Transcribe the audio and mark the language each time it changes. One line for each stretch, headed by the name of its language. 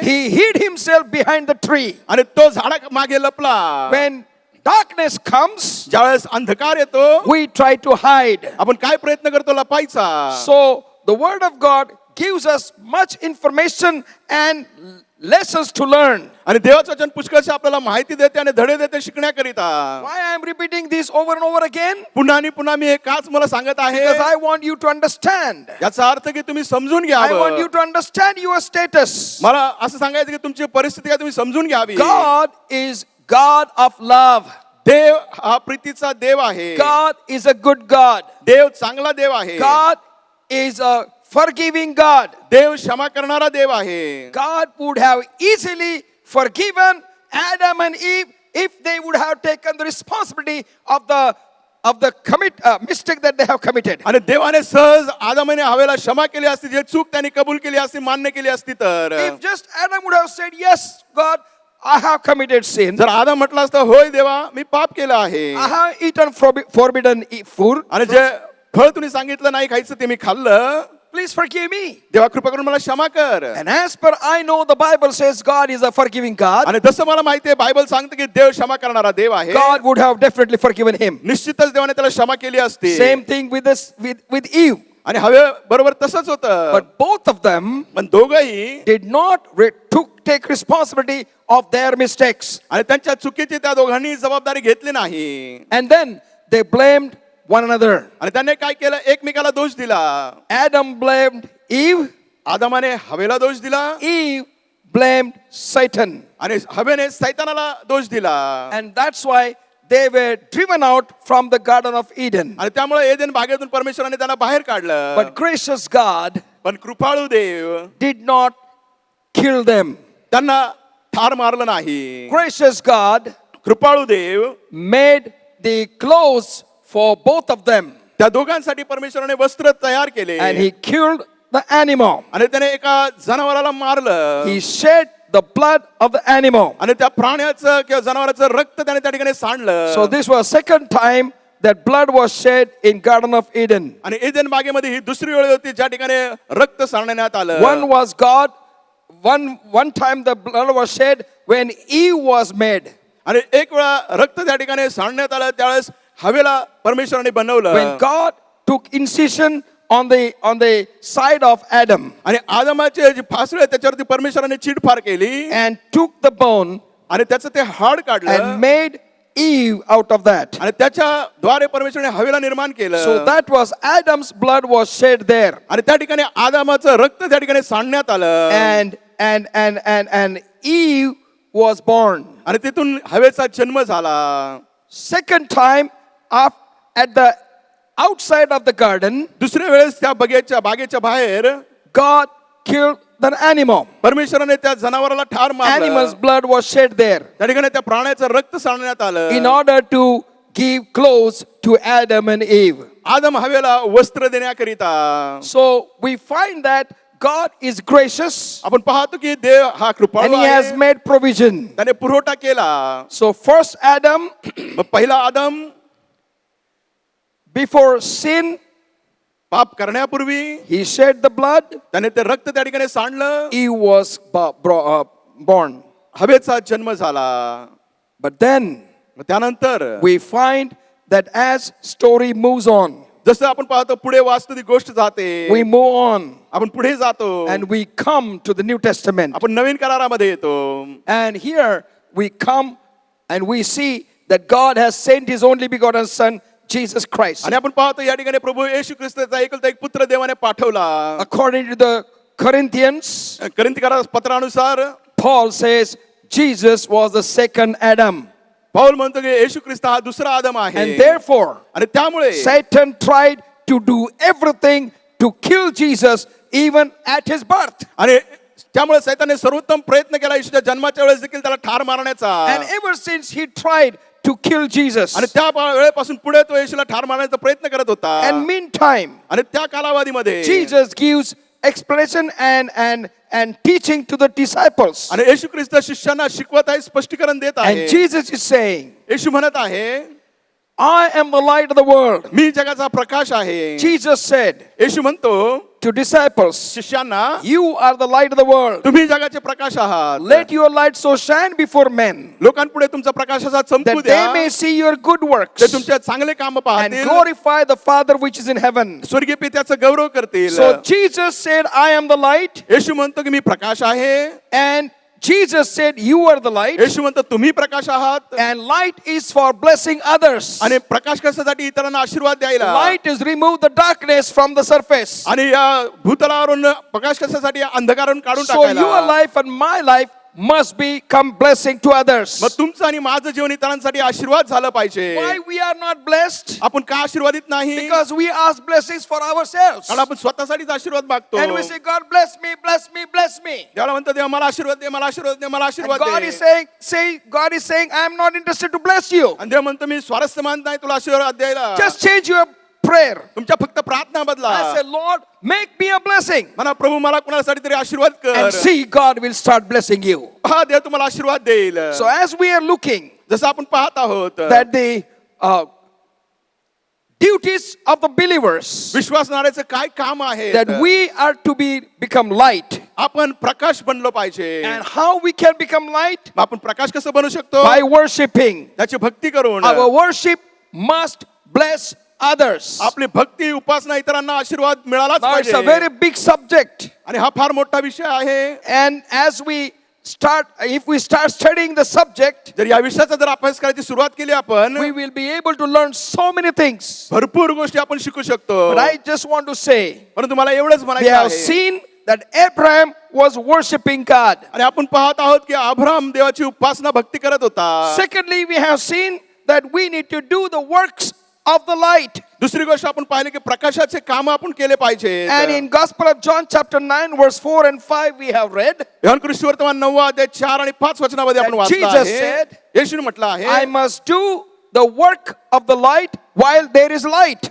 English: he hid himself behind the tree.
Marathi: आणि तो झाडा मागे लपला.
English: When darkness comes,
Marathi: ज्यावेळेस अंधकार येतो,
English: we try to hide.
Marathi: आपण काय प्रयत्न करतो लपायचा.
English: So the word of God gives us much information and lessons to learn.
Marathi: आणि देवाचं वचन पुष्कळशी आपल्याला माहिती देते आणि धडे देते शिकण्याकरिता.
English: Why I am repeating this over and over again?
Marathi: पुन्हा आणि पुन्हा मी हे काच मला सांगत आहे,
English: Because I want you to understand.
Marathi: याचा अर्थ की तुम्ही समजून
English: I want
Marathi: घ्यावं.
English: you to understand your status.
Marathi: मला असं सांगायचं की तुमची परिस्थिती काय तुम्ही समजून घ्यावी.
English: God is God of love.
Marathi: देव हा प्रीतीचा देव आहे.
English: God is a good God.
Marathi: देव चांगला देव आहे.
English: God is a forgiving God.
Marathi: देव क्षमा करणारा देव आहे.
English: God would have easily forgiven Adam and Eve if they would have taken the responsibility of the mistake that they have committed.
Marathi: आणि देवाने सहज आदमाने हवेला क्षमा केली असती, जे चूक त्यांनी कबूल केली असती, मान्य केली असती तर.
English: If just Adam would have said, yes, God, I have committed sin.
Marathi: जर आदम म्हटलं असतं, होय देवा मी पाप केलं आहे,
English: I have eaten forbidden food.
Marathi: आणि जे फळ तुम्ही सांगितलं नाही खायचं ते मी खाल्लं,
English: Please forgive me.
Marathi: देवा कृपा करून मला क्षमा कर.
English: And as per I know, the Bible says God is a forgiving God.
Marathi: आणि जसं मला माहिती आहे बायबल सांगतं की देव क्षमा करणारा देव आहे.
English: God would have definitely forgiven him.
Marathi: निश्चितच देवाने त्याला क्षमा केली असती.
English: Same thing with Eve.
Marathi: आणि हवे बरोबर तसंच होतं.
English: But both of them
Marathi: पण दोघंही
English: did not take responsibility of their mistakes.
Marathi: आणि त्यांच्या चुकीची त्या दोघांनी जबाबदारी घेतली नाही.
English: And then they blamed one another.
Marathi: आणि त्याने काय केलं, एकमेकाला दोष दिला.
English: Adam blamed Eve,
Marathi: आदमाने हवेला दोष दिला
English: Eve blamed Satan.
Marathi: आणि हवेने सैतानाला दोष दिला.
English: And that's why they were driven out from the Garden of Eden.
Marathi: आणि त्यामुळे एदेन बागेतून परमेश्वराने त्यांना बाहेर काढलं.
English: But gracious God
Marathi: पण कृपाळू देव
English: did not kill them.
Marathi: त्यांना ठार मारलं नाही.
English: Gracious God
Marathi: Kripalu Dev
English: made the clothes for both of them.
Marathi: त्या दोघांसाठी परमेश्वराने वस्त्र तयार केले.
English: And he killed the animal.
Marathi: आणि त्याने एका जनावराला मारलं.
English: He shed the blood of the animal.
Marathi: आणि त्या प्राण्याचं किंवा जनावराचं रक्त त्याने त्या ठिकाणी सांडलं.
English: So this was second time that blood was shed in Garden of Eden.
Marathi: आणि एदेन बागेमध्ये ही दुसरी वेळ होती ज्या ठिकाणी रक्त सांडण्यात आलं.
English: One was God. One time the blood was shed when Eve was made.
Marathi: आणि एक वेळा रक्त त्या ठिकाणी सांडण्यात आलं त्यावेळेस हवेला परमेश्वराने बनवलं.
English: When God took incision on the side of Adam
Marathi: आणि आदमाचे जे फासळे आहेत त्याच्यावरती परमेश्वराने चीडफाड केली
English: and took the bone
Marathi: आणि त्याचं ते हाड काढलं
English: and made Eve out of that.
Marathi: आणि त्याच्या द्वारे परमेश्वराने हवेला निर्माण केलं.
English: So that was Adam's blood was shed there.
Marathi: आणि त्या ठिकाणी आदमाचं रक्त त्या ठिकाणी सांडण्यात आलं.
English: And Eve was born.
Marathi: आणि तिथून हवेचा जन्म झाला.
English: Second time at the outside of the garden,
Marathi: दुसऱ्या वेळेस त्या बागेच्या बाहेर
English: God killed the animal.
Marathi: परमेश्वराने त्या जनावराला ठार मारलं.
English: Animal's blood was shed there
Marathi: त्या ठिकाणी त्या प्राण्याचं रक्त सांडण्यात आलं.
English: in order to give clothes to Adam and Eve.
Marathi: आदम हवेला वस्त्र देण्याकरिता.
English: So we find that God is gracious
Marathi: आपण पाहतो की देव हा कृपाळू
English: and he has
Marathi: आहे.
English: made provision.
Marathi: त्याने पुरवठा केला.
English: So first Adam,
Marathi: मग पहिला आदम
English: before sin,
Marathi: पाप करण्यापूर्वी
English: he shed the blood.
Marathi: त्याने ते रक्त त्या ठिकाणी सांडलं.
English: Eve was born.
Marathi: हवेचा जन्म झाला.
English: But then
Marathi: मग त्यानंतर
English: we find that as story moves on,
Marathi: जसं आपण पाहतो पुढे वास्तविक गोष्ट जाते.
English: we move on
Marathi: आपण पुढे जातो
English: and we come to the New Testament.
Marathi: आपण नवीन करारामध्ये येतो.
English: And here we come and we see that God has sent his only begotten Son, Jesus Christ.
Marathi: आणि आपण पाहतो या ठिकाणी प्रभू येशू ख्रिस्ताचा एकुलता एक पुत्र देवाने पाठवला.
English: According to the Corinthians,
Marathi: करिंथीकरा पत्रानुसार
English: Paul says Jesus was the second Adam.
Marathi: Paul म्हणतो की येशू ख्रिस्त हा दुसरा आदम आहे.
English: And therefore,
Marathi: आणि त्यामुळे
English: Satan tried to do everything to kill Jesus even at his birth.
Marathi: आणि त्यामुळे सैताने सर्वोत्तम प्रयत्न केला येशूच्या जन्माच्या वेळेस देखील त्याला ठार मारण्याचा.
English: And ever since he tried to kill Jesus.
Marathi: आणि त्या वेळेपासून पुढे तो येशूला ठार मारण्याचा प्रयत्न करत होता.
English: And meantime,
Marathi: आणि त्या कालावधीमध्ये
English: Jesus gives explanation and teaching to the disciples.
Marathi: आणि येशू ख्रिस्त शिष्यांना शिकवत आहे, स्पष्टीकरण देत आहे.
English: And Jesus is saying,
Marathi: येशू म्हणत आहे
English: I am the light of the world.
Marathi: मी जगाचा प्रकाश आहे.
English: Jesus said
Marathi: येशू म्हणतो
English: to disciples,
Marathi: शिष्यांना
English: you are the light of the world.
Marathi: तुम्ही जगाचे प्रकाश आहात.
English: Let your light so shine before men
Marathi: लोकांपुढे तुमचा प्रकाश असा चमकू
English: that
Marathi: द्या
English: they may see your good
Marathi: ते
English: works
Marathi: तुमच्या चांगले काम
English: and
Marathi: पाहतील.
English: glorify the Father which is in heaven.
Marathi: स्वर्गीय पित्याचा गौरव करतील.
English: So Jesus said, I am the light.
Marathi: येशू म्हणतो की मी प्रकाश आहे.
English: And Jesus said, you are the light.
Marathi: येशू म्हणतो तुम्ही प्रकाश आहात.
English: And light is for blessing others.
Marathi: आणि प्रकाश कशासाठी इतरांना आशीर्वाद द्यायला.
English: Light is remove the darkness from the surface.
Marathi: आणि या भूतलावरून प्रकाश कशासाठी अंधकारावरून काढून
English: So your
Marathi: टाकायला.
English: life and my life must become blessing to others.
Marathi: मग तुमचं आणि माझं जीवन इतरांसाठी आशीर्वाद झालं पाहिजे.
English: Why we are not blessed?
Marathi: आपण का आशीर्वादित नाही.
English: Because we ask blessings for ourselves.
Marathi: कारण आपण स्वतःसाठीच आशीर्वाद मागतो.
English: And we say, God bless me, bless me, bless me.
Marathi: देवाला म्हणतो देवा मला आशीर्वाद दे, मला आशीर्वाद दे, मला
English: And
Marathi: आशीर्वाद
English: God
Marathi: दे.
English: is saying, I am not interested to bless you.
Marathi: आणि देव म्हणतो मी स्वारस्य मानत नाही तुला आशीर्वाद द्यायला.
English: Just change your prayer.
Marathi: तुमच्या फक्त प्रार्थना बदला.
English: I say, Lord, make me a blessing.
Marathi: म्हणा प्रभू मला कुणासाठी तरी आशीर्वाद कर.
English: And see, God will start blessing you.
Marathi: हा देव तुम्हाला आशीर्वाद देईल.
English: So as we are looking
Marathi: जसं आपण पाहत आहोत
English: that the duties of the believers,
Marathi: विश्वासणाऱ्याचं काय काम आहे.
English: that we are to become light.
Marathi: आपण प्रकाश बनलो पाहिजे.
English: And how we can become light?
Marathi: आपण प्रकाश कसं बनू शकतो.
English: By worshiping.
Marathi: त्याची भक्ती करून.
English: Our worship must bless others.
Marathi: आपली भक्ती उपासना इतरांना आशीर्वाद मिळालाच
English: Now it's a
Marathi: पाहिजे.
English: very big subject.
Marathi: आणि हा फार मोठा विषय आहे.
English: And as we if we start studying the subject,
Marathi: जर या विषयाचा जर अभ्यास करायची सुरुवात केली आपण
English: we will be able to learn so many things.
Marathi: भरपूर गोष्टी आपण शिकू शकतो.
English: But I just want to say,
Marathi: परंतु मला एवढंच
English: we
Marathi: म्हणायचं
English: have
Marathi: आहे
English: seen that Abraham was worshiping God.
Marathi: आणि आपण पाहत आहोत की अब्राम देवाची उपासना भक्ती करत होता.
English: Secondly, we have seen that we need to do the works of the light.
Marathi: दुसरी गोष्ट आपण पाहिली की प्रकाशाचे काम आपण केले पाहिजे.
English: And in Gospel of John chapter 9 verse 4 and 5 we have read,
Marathi: Yohan कृष्णवर्तमान 9 अध्याय 4 आणि 5 वचनामध्ये आपण
English: And
Marathi: वाचलं
English: Jesus
Marathi: आहे.
English: said,
Marathi: येशूने म्हटलं
English: I
Marathi: आहे
English: must do the work of the light while there is light.